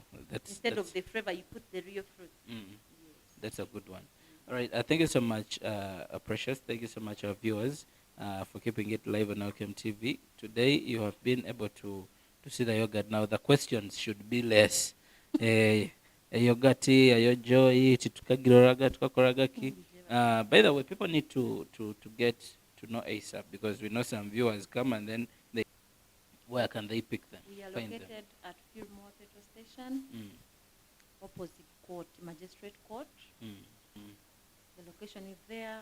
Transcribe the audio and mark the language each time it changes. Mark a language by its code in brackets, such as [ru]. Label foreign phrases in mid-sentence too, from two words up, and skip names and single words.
[en] Instead of the flavor, you put the real fruit. Yes. That's a good one. All right, thank you so much, Precious. Thank you so much, our viewers, for keeping it live on Elkem TV. Today, you have been able to see the yogurt. Now, the questions should be less. Yogurti, ayojoy, chitukagiraga, tukakoragaki. By the way, people need to get to know ASAP, because we know some viewers come and then where can they pick them? We are located at Fillmore Petrol Station, opposite court, Magistrate Court. The location is there.